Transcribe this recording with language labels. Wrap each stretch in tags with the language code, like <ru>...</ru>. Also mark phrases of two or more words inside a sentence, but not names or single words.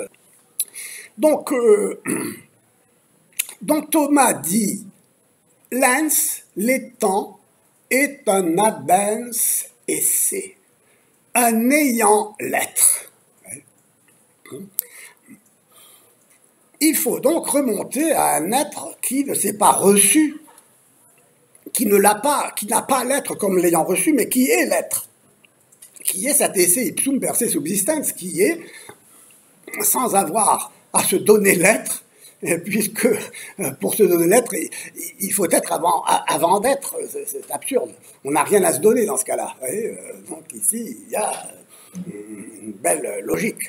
<fr>Donc Thomas dit: l'ens, l'étant, est un</fr> <la>abens esse,</la> <fr>un ayant l'être. Il faut donc remonter à un être qui ne s'est pas reçu, qui n'a pas l'être comme l'ayant reçu, mais qui est l'être, qui est cet</fr> <la>esse ipsum per se subsistens,</la> <fr>qui est, sans avoir à se donner l'être, puisque pour se donner l'être, il faut être avant d'être. C'est absurde. On n'a rien à se donner dans ce cas-là. Donc ici, il y a une belle logique.</fr>